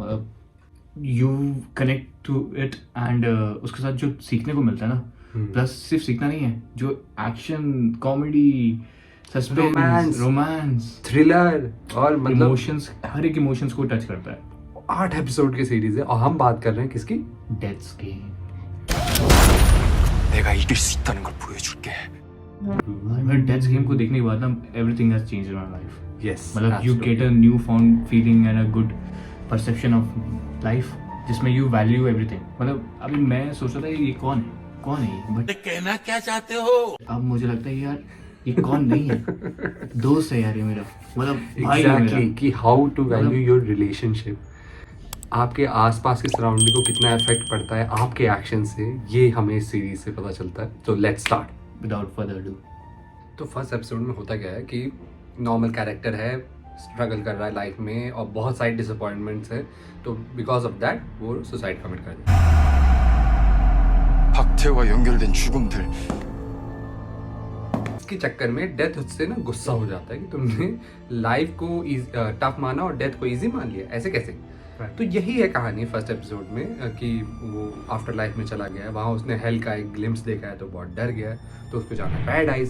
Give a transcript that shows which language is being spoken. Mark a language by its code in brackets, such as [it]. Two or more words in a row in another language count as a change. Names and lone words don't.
[hi] मतलब [en] you connect to it and [hi] उसके साथ जो सीखने को मिलता है ना, प्लस सिर्फ सीखना नहीं है, जो [en] action, comedy, suspense, [hi] रोमांस, रोमांस, थ्रिलर और मतलब इमोशंस, हर एक इमोशंस को टच करता है। 8 एपिसोड की सीरीज है और हम बात कर रहे हैं किसकी? डेथ्स गेम। [ko] 내가 이길 수 있다는 걸 보여줄게. [hi] मैं डेथ्स गेम को देखने के बाद ना, [en] everything has changed in my life. [hi] यस [en] मतलब you get a new found feeling and a good perception of life, जिसमें you value everything. [hi] मतलब अभी मैं सोच रहा था ये कौन है ये, बट कहना क्या चाहते हो? अब मुझे लगता है यार ये कौन नहीं है, दोस्त है यार ये मेरा, मतलब भाई है एग्जैक्टली मेरा। कि [en] how to value your relationship, [hi] आपके आसपास की सराउंडिंग को कितना इफेक्ट पड़ता है आपके एक्शन से, ये हमें इस सीरीज से पता चलता है। [en] तो let's start. without further do, [hi] तो [en] first episode [hi] में होता क्या है कि [en] normal character [hi] है, स्ट्रगल कर रहा है लाइफ में और बहुत सारी डिसअपॉइंटमेंट्स है, तो [en] because of that [hi] वो [en] suicide commit [hi] कर देता है। [ko] 박태호와 연결된 죽음들. [hi] इसके चक्कर में डेथ उससे ना गुस्सा हो जाता है कि तुमने लाइफ को टफ माना और डेथ को इजी मान लिया, ऐसे कैसे? तो यही है कहानी [en] first episode [hi] में कि वो [en] after life [hi] में चला गया है, वहाँ उसने हेल का एक ग्लिम्स देखा है तो बहुत डर गया है, तो उसको जाना है पैराडाइज।